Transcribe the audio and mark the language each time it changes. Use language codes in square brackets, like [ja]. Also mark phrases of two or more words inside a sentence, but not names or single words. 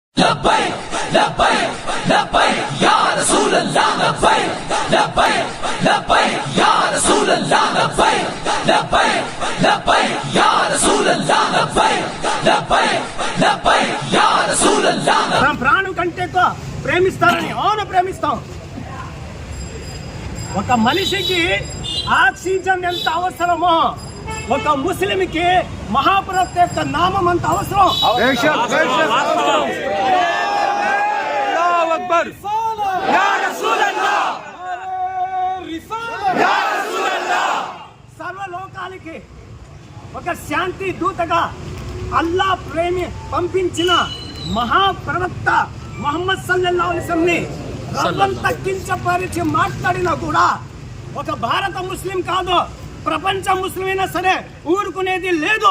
[ar] لبيك لبيك لبيك يا رسول الله لبيك لبيك لبيك يا رسول الله لبيك لبيك لبيك يا رسول الله لبيك لبيك لبيك يا رسول الله [te] తన ప్రాణం కంటే ఎక్కువ ప్రేమిస్తారని అవును ప్రేమిస్తాం. ఒక మనిషికి ఆక్సిజన్ ఎంత అవసరమో ఒక ముస్లింకి మహాప్రవక్త యొక్క నామం అంత అవసరం. సర్వలోకాలకి ఒక శాంతి దూతగా అల్లా ప్రేమి పంపించిన మహాప్రవక్త ముహమ్మద్ [ar] صلى الله عليه وسلم [te] రవ్వం తగ్గించపరిచి మాట్లాడినా కూడా ఒక భారత ముస్లిం కాదు ప్రపంచ ముస్లిం అయినా సరే ఊరుకునేది లేదు.